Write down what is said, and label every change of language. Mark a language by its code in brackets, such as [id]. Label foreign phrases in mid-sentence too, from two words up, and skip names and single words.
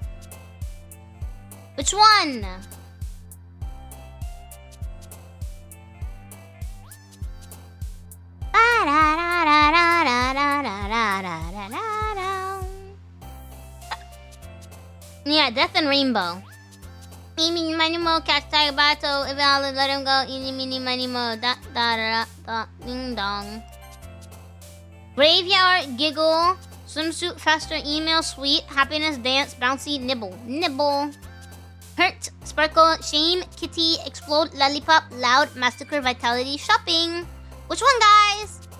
[en] Which one? Yeah, Death and Rainbow. Eeny, miny, mo, catch, tiger, battle. If I'll let him go, eeny, meeny, miny, mo, da, da, da, da, ding, dong. Graveyard, giggle, swimsuit, faster, email, sweet, happiness, dance, bouncy, nibble. Hurt, sparkle, shame, kitty, explode, lollipop, loud, massacre, vitality, shopping. Which one, guys?